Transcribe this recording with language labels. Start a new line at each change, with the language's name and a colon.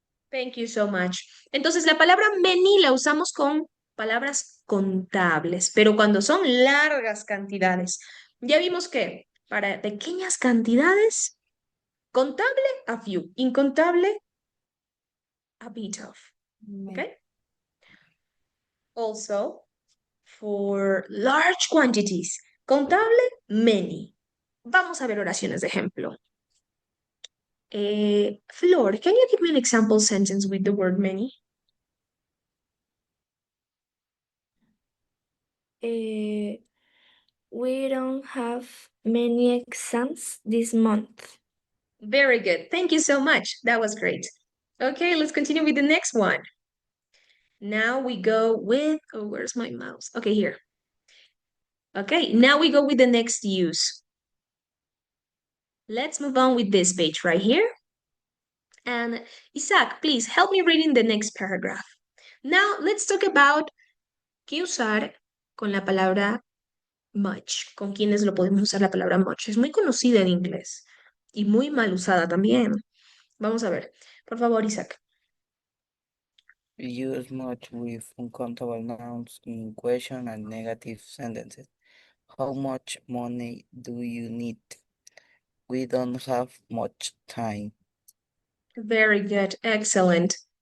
English: Thank you so much.
Spanish: Entonces, la palabra many la usamos con palabras contables, pero cuando son largas cantidades, ya vimos que para pequeñas cantidades, contable, a few, incontable, a bit of. Okay?
English: Also, for large quantities, contable, many.
Spanish: Vamos a ver oraciones de ejemplo.
English: Flor, can you give me an example sentence with the word many? We don't have many exams this month. Very good. Thank you so much. That was great. Okay, let's continue with the next one. Now we go with, oh, where's my mouse? Okay, here. Okay, now we go with the next use. Let's move on with this page right here. And Isaac, please help me reading the next paragraph. Now let's talk about
Spanish: qué usar con la palabra
English: much.
Spanish: ¿Con quiénes lo podemos usar la palabra much? Es muy conocida en inglés y muy mal usada también. Vamos a ver. Por favor, Isaac.
English: We use much with uncountable nouns in question and negative sentences. How much money do you need? We don't have much time. Very good. Excellent.